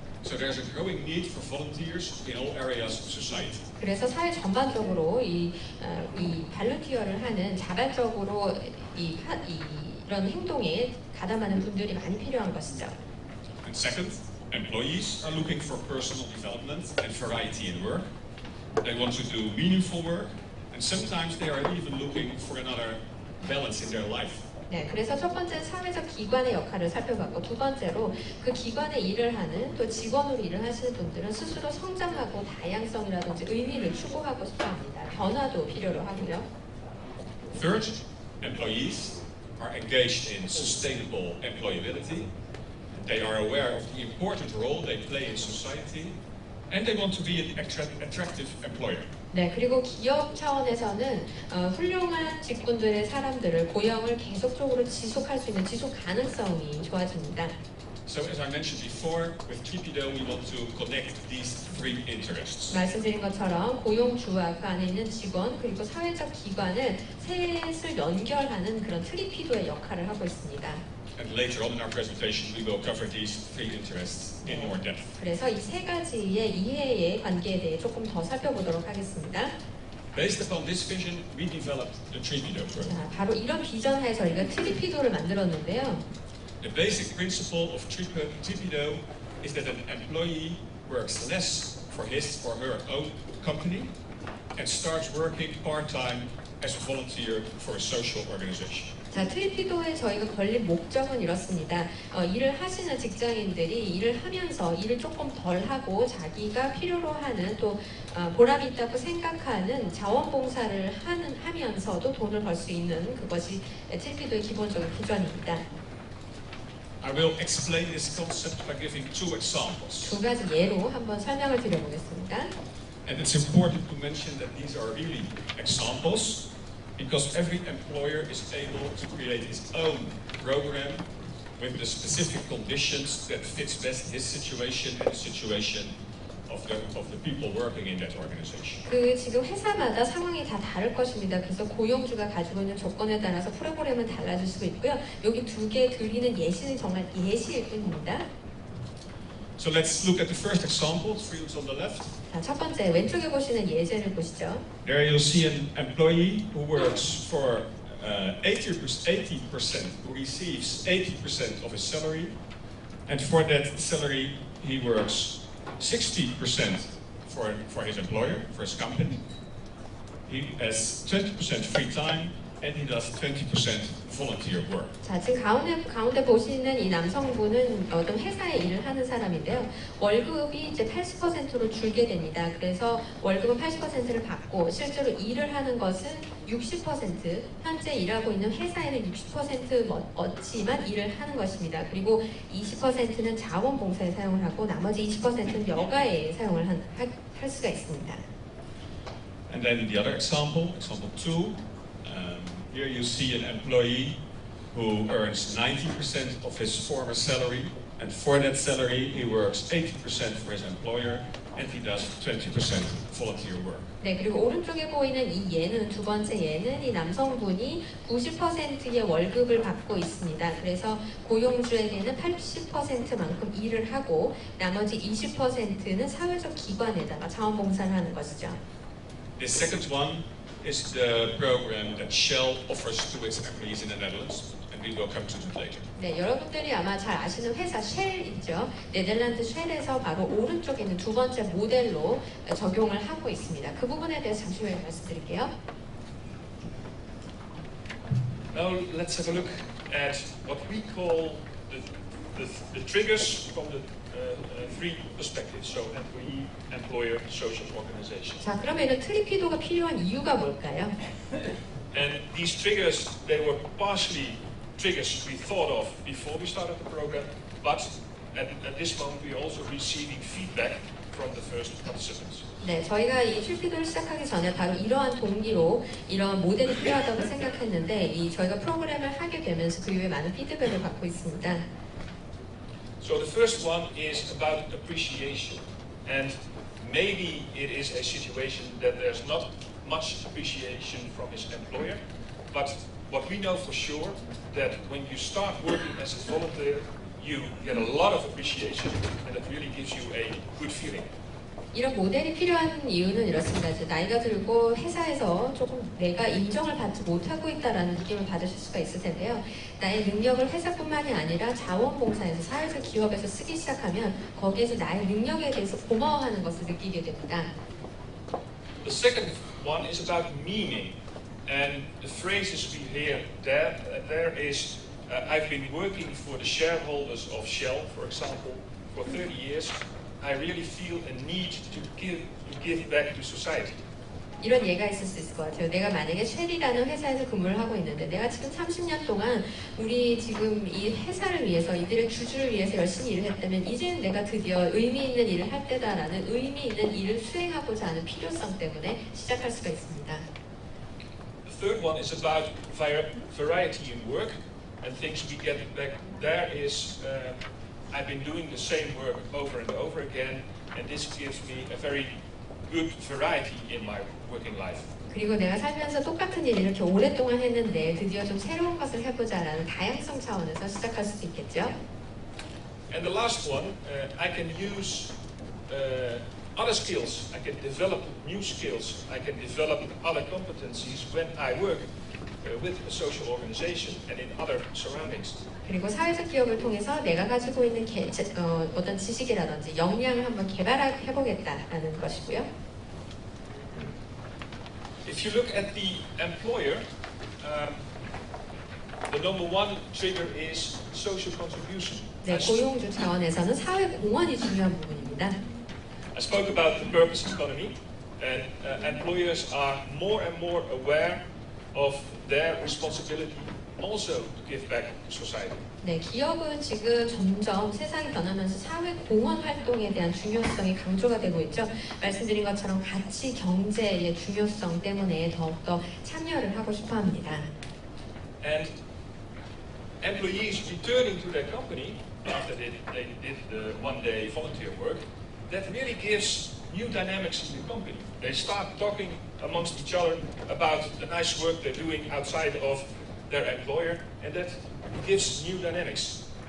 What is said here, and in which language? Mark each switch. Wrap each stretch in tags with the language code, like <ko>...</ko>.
<en>So there's a growing need for volunteers in all areas of society.</en> <ko>그래서 사회 전반적으로 이 발런티어를 하는 자발적으로 이런 행동에 가담하는 분들이 많이 필요한 것이죠.</ko> <en>And second, employees are looking for personal development and variety in work. They want to do meaningful work, and sometimes they are even looking for another balance in their life.</en> <ko>네, 그래서 첫 번째 사회적 기관의 역할을 살펴봤고 두 번째로 그 기관에 일을 하는 또 직원으로 일을 하시는 분들은 스스로 성장하고 다양성이라든지 의미를 추구하고 싶어합니다. 변화도 필요로 하고요.</ko> <en>Third, employees are engaged in sustainable employability. They are aware of the important role they play in society, and they want to be an attractive employer.</en> <ko>네, 그리고 기업 차원에서는 훌륭한 직군들의 사람들을 고용을 계속적으로 지속할 수 있는 지속 가능성이 좋아집니다.</ko> <en>So as I mentioned before, with 트리피도 we want to connect these three interests.</en> <ko>말씀드린 것처럼 고용주와 그 안에 있는 직원 그리고 사회적 기관을 셋을 연결하는 그런 트리피도의 역할을 하고 있습니다.</ko> <en>And later on in our presentation, we will cover these three interests in more depth.</en> <ko>그래서 이 세 가지의 이해의 관계에 대해 조금 더 살펴보도록 하겠습니다.</ko> <en>Based upon this vision, we developed the 트리피도 program.</en> <ko>자, 바로 이런 비전 하에 저희가 트리피도를 만들었는데요.</ko> <en>The basic principle of 트리피도 is that an employee works less for his or her own company and starts working part-time as a volunteer for a social organization.</en> <ko>자, 트리피도에 저희가 걸린 목적은 이렇습니다. 일을 하시는 직장인들이 일을 하면서 일을 조금 덜 하고 자기가 필요로 하는 또 보람이 있다고 생각하는 자원봉사를 하면서도 돈을 벌 수 있는 그것이 트리피도의 기본적인 비전입니다.</ko> <en>I will explain this concept by giving two examples.</en> <ko>두 가지 예로 한번 설명을 드려보겠습니다.</ko> <en>And it's important to mention that these are really examples because every employer is able to create his own program with the specific conditions that fits best his situation and the situation of the people working in that organization.</en> <ko>그 지금 회사마다 상황이 다 다를 것입니다. 그래서 고용주가 가지고 있는 조건에 따라서 프로그램은 달라질 수도 있고요. 여기 두 개 드리는 예시는 정말 예시일 뿐입니다.</ko> <en>So let's look at the first example, three on the left.</en> <ko>자, 첫 번째 왼쪽에 보시는 예제를 보시죠.</ko> <en>There you'll see an employee who works for 80%, who receives 80% of his salary, and for that salary he works 60% for his employer, for his company. He has 20% free time and he does 20% volunteer work.</en> <ko>자, 지금 가운데 보시는 이 남성분은 어떤 회사에 일을 하는 사람인데요. 월급이 이제 80%로 줄게 됩니다. 그래서 월급은 80%를 받고 실제로 일을 하는 것은 60%, 현재 일하고 있는 회사에는 60% 얻지만 일을 하는 것입니다. 그리고 20%는 자원봉사에 사용을 하고 나머지 20%는 여가에 사용을 할 수가 있습니다.</ko> <en>And then the other example, example 2, here you see an employee who earns 90% of his former salary, and for that salary he works 80% for his employer, and he does 20% volunteer work.</en> <ko>네, 그리고 오른쪽에 보이는 이 예는, 두 번째 예는 이 남성분이 90%의 월급을 받고 있습니다. 그래서 고용주에게는 80%만큼 일을 하고 나머지 20%는 사회적 기관에다가 자원봉사를 하는 것이죠.</ko> <en>The second one is the program that Shell offers to its employees in the Netherlands, and we will come to that later.</en> <ko>네, 여러분들이 아마 잘 아시는 회사 쉘 있죠. 네덜란드 쉘에서 바로 오른쪽에 있는 두 번째 모델로 적용을 하고 있습니다. 그 부분에 대해서 잠시 후에 말씀드릴게요.</ko> <en>Now let's have a look at what we call the triggers from the three perspectives, so employee, employer, social organization.</en> <ko>자, 그러면 트리피도가 필요한 이유가 뭘까요?</ko> <en>And these triggers, they were partially triggers we thought of before we started the program, but at this moment we are also receiving feedback from the first participants.</en> <ko>네, 저희가 이 트리피도를 시작하기 전에 바로 이러한 동기로 이러한 모델이 필요하다고 생각했는데 저희가 프로그램을 하게 되면서 그 이후에 많은 피드백을 받고 있습니다.</ko> <en>So the first one is about appreciation, and maybe it is a situation that there's not much appreciation from his employer, but what we know for sure that when you start working as a volunteer, you get a lot of appreciation, and that really gives you a good feeling.</en> <ko>이런 모델이 필요한 이유는 이렇습니다. 이제 나이가 들고 회사에서 조금 내가 인정을 받지 못하고 있다라는 느낌을 받으실 수가 있을 텐데요. 나의 능력을 회사뿐만이 아니라 자원봉사에서 사회적 기업에서 쓰기 시작하면 거기에서 나의 능력에 대해서 고마워하는 것을 느끼게 됩니다.</ko> <en>The second one is about meaning, and the phrases we hear there is I've been working for the shareholders of Shell, for example, for 30 years. I really feel a need to give back to society.</en> <ko>이런 예가 있을 수 있을 것 같아요. 내가 만약에 쉘이라는 회사에서 근무를 하고 있는데 내가 지금 30년 동안 우리 지금 이 회사를 위해서 이들의 주주를 위해서 열심히 일을 했다면 이제는 내가 드디어 의미 있는 일을 할 때다라는 의미 있는 일을 수행하고자 하는 필요성 때문에 시작할 수가 있습니다.</ko> <en>The third one is about variety in work, and things we get back there is I've been doing the same work over and over again, and this gives me a very good variety in my working life.</en> <ko>그리고 내가 살면서 똑같은 일을 이렇게 오랫동안 했는데 드디어 좀 새로운 것을 해보자라는 다양성 차원에서 시작할 수도 있겠죠.</ko> <en>And the last one, I can use other skills. I can develop new skills. I can develop other competencies when I work with a social organization and in other surroundings.</en> <ko>그리고 사회적 기업을 통해서 내가 가지고 있는 어떤 지식이라든지 역량을 한번 개발해보겠다라는 것이고요.</ko> <en>If you look at the employer, the number one trigger is social contribution.</en> <ko>네, 고용주 차원에서는 사회 공헌이 중요한 부분입니다.</ko> <en>I spoke about the purpose economy, and employers are more and more aware of their responsibility also to give back to society.</en> <ko>네, 기업은 지금 점점 세상이 변하면서 사회 공헌 활동에 대한 중요성이 강조가 되고 있죠. 말씀드린 것처럼 가치 경제의 중요성 때문에 더욱더 참여를 하고 싶어 합니다.</ko> <en>And employees returning to their company after they did the one-day volunteer work, that really gives new dynamics in the company. They start talking amongst each other about the nice work they're doing outside of their employer, and that gives new dynamics.</en>